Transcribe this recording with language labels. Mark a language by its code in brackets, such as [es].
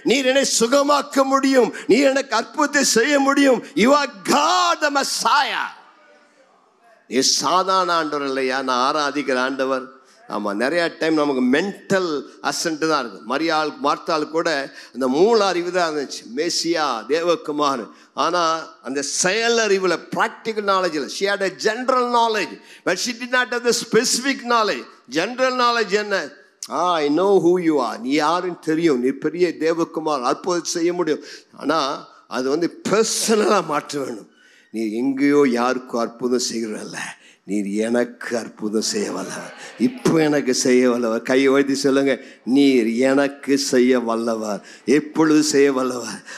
[ta] நீர் என்னை சுகமாக்க முடியும், நீர் எனக்கு அற்புதத்தை செய்ய முடியும். [en] You are God the Messiah. [ta] நீ சாதாரண ஆண்டவர் இல்லையா, நான் ஆராதிக்கிற ஆண்டவர். ஆமாம், நிறையா டைம் நமக்கு மென்டல் அசன்ட்டு தான் இருக்குது. மார்த்தாள் கூட அந்த மூல அறிவு தான் இருந்துச்சு, மேசியா தேவகுமார். ஆனால் அந்த செயல் அறிவில், practical நாலேஜில், [en] she had a general knowledge but she did not have the specific knowledge. [ta] General knowledge என்ன? [en] I know who you are. [ta] நீ யாருன்னு தெரியும், நீ பெரிய தேவகுமார், அற்புதம் செய்ய முடியும். ஆனால் அது வந்து பர்சனலாக மாற்ற வேணும். நீ எங்கேயோ யாருக்கும் அற்புதம் செய்கிறல்ல, நீர் எனக்கு அற்புதம் செய்ய வல்லவர், இப்போ எனக்கு செய்ய வல்லவர். கையை வைத்து சொல்லுங்க, நீர் எனக்கு செய்ய வல்லவர், எப்பொழுது செய்ய வல்லவர்.